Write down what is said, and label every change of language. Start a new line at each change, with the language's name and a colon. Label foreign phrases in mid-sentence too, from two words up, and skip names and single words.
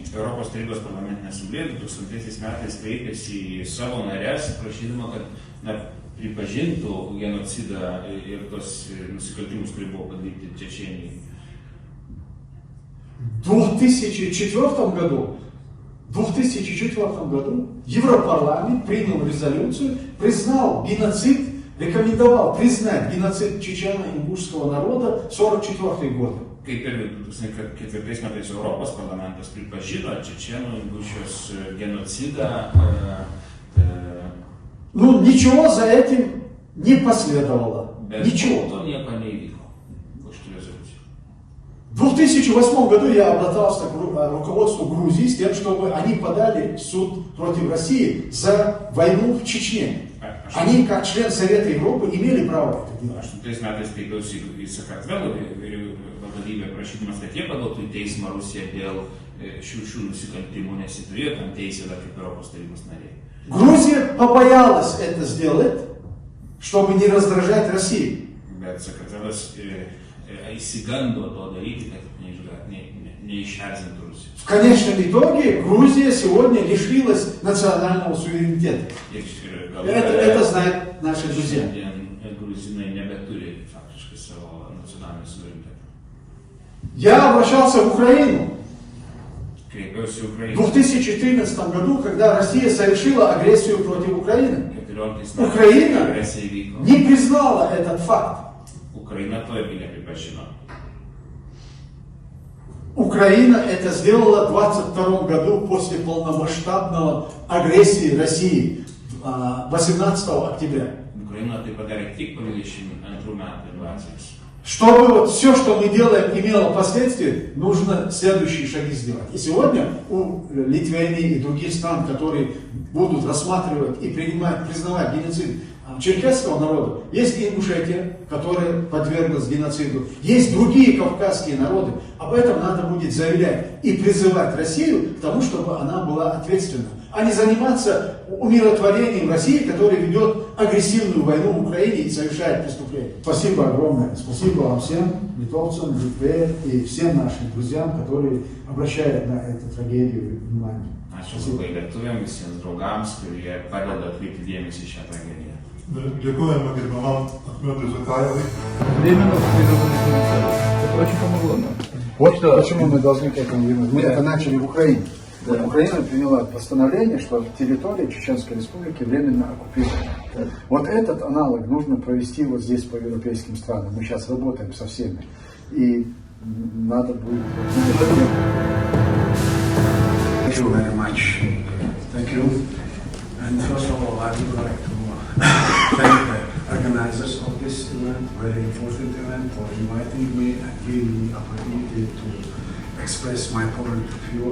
Lithuanian: Europos tarybos parlamentinė asamblėja 2000 metais kreipėsi į savo narės, prašydama, kad pripažintų genocidą ir tos nusikaltimus, kurie buvo padaryti Čečėnijai.
Russian: В 2004 году Европарламент принял резолюцию, признал геноцид, рекомендовал признать геноцид чечено-ингушского народа 1944 года.
Lithuanian: Kaip ir 2004 metais Europos parlamentas pripažino čečėnų-ingušijos genocidą.
Russian: Ну, ничего за этим не последовало. Ничего.
Lithuanian: To nieko neįvyko po šitų rezoliucijų.
Russian: В 2008 году я обратился к руководству Грузии с тем, чтобы они подали в суд против России за войну в Чечне. Они, как член Совета Европы, имели право это делать.
Lithuanian: 8 metais kreipiausi į Sakartvelo vadovybę, prašydamas, kad jie paduotų į teismą Rusiją dėl šių nusikaltimų, nes jie turėjo tam teisę dar kaip Europos tarybos nariai.
Russian: Грузия побоялась это сделать, чтобы не раздражать Россию.
Lithuanian: Bet Sakartvelas įsigando to daryti, kad neišerzintų Rusijos.
Russian: В конечном итоге Грузия сегодня лишилась национального суверенитета. Это знают наши друзья.
Lithuanian: Грузинai nebeturi faktiškai savo nacionalinį suverenitetą.
Russian: Я обращался в Украину.
Lithuanian: Кreipiausi į Ukrainą.
Russian: В 2014 году, когда Россия совершила агрессию против Украины, Украина не признала этот факт.
Lithuanian: Украина to irgi nepripažino.
Russian: Украина это сделала в 22 году после полномасштабной агрессии России 18 октября.
Lithuanian: Украина tai padarė tik po 22 metų invazijos.
Russian: Чтобы вот все, что мы делаем, имело последствия, нужно следующие шаги сделать. И сегодня у Литвы и других стран, которые будут рассматривать и признавать геноцид черкесского народа, есть Ингушетия, которая подверглась геноциду, есть другие кавказские народы. Об этом надо будет заявлять и призывать Россию к тому, чтобы она была ответственна, а не заниматься умиротворением России, которая ведет агрессивную войну в Украине и совершает преступления. Спасибо огромное. Спасибо вам всем, литовцам, Литве и всем нашим друзьям, которые обращают на эту трагедию внимание.
Lithuanian: Ačiū labai lietuviams, visiems draugams, kurie padeda atkreipti dėmesį į šią tragediją. Дякуємо gerbiamam Akhmedui Zakayevui.
Russian: Временно это очень помогло нам. Вот почему мы должны к этому вернуться. Мы это начали в Украине. Да. Украина приняла постановление, что территория Чеченской Республики временно оккупирована. Да. Вот этот аналог нужно провести вот здесь по европейским странам. Мы сейчас работаем со всеми. И надо будет...
English: Thank you very much. Thank you. And first of all, I would like to thank the organizers of this event, very important event, for inviting me and giving me opportunity to express my point of view.